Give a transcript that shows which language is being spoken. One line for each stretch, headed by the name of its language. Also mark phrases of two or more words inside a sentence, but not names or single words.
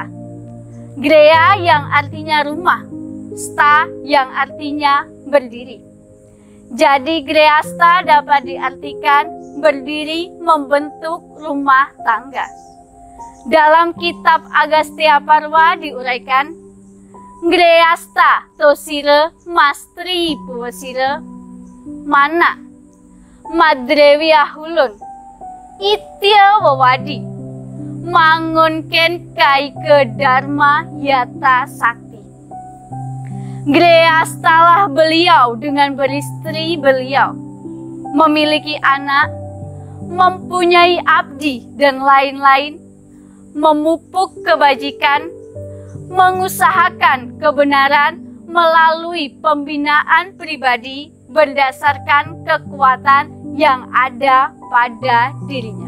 Indonesian: Griha yang artinya rumah, sta yang artinya berdiri. Jadi grihastha dapat diartikan berdiri membentuk rumah tangga. Dalam kitab Agastya Parva diuraikan,
Kawi: grihastha tosira mastri puwasira mana madrevya hulun itya wawadi mangunken kai ke dharma yata sakti.
Indonesian: Grihasthalah beliau dengan beristri beliau, memiliki anak, mempunyai abdi dan lain-lain, memupuk kebajikan, mengusahakan kebenaran melalui pembinaan pribadi berdasarkan kekuatan yang ada pada dirinya.